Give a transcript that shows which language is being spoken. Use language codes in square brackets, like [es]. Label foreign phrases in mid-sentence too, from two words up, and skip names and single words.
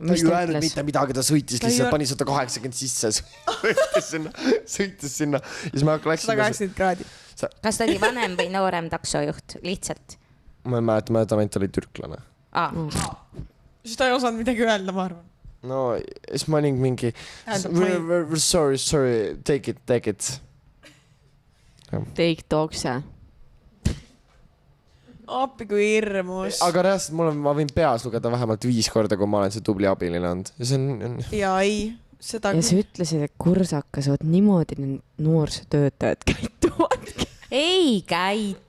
[et] Ta ei öelnud mitte midagi, ta sõitis lihtsalt, pani 180 sisse, sõitis sinna. Ja siis ma läksin 180 kraadi. Kas ta oli vanem või noorem taksojuht lihtsalt? Ma ei mäleta, ainult oli türklane. Siis ta ei osanud midagi öelda, ma arvan. No, siis ma olin mingi [en] sorry, take it. Take dokse. [et] Appi kui hirmus. Aga reaalselt ma võin peas lugeda vähemalt 5 korda, kui ma olen see tubli abiline olnud. Ja ei, seda ja sa ütlesid, et kursakas, niimoodi need noorsootöötajad käituvad. Ei käitu.